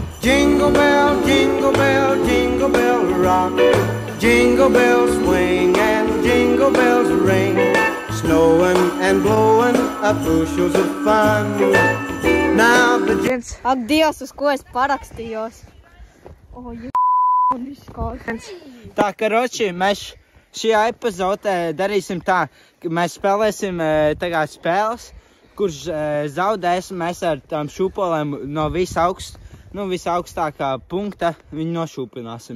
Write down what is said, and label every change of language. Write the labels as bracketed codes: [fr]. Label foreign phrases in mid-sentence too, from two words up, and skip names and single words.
[en] Jingle bell, jingle bell, jingle bell rock. Jingle bells swing and jingle bells ring. Snowing and blowing up bushels of fun. Now the [lv] Ak, Dievs, uz ko es parakstījos. Tā, karoči, mēs šajā epizodē darīsim tā, ka mēs spēlēsim tagad spēles, kurš zaudēs, mēs ar tām šūpolēm no visaugstākā punkta viņu nošūpināsim.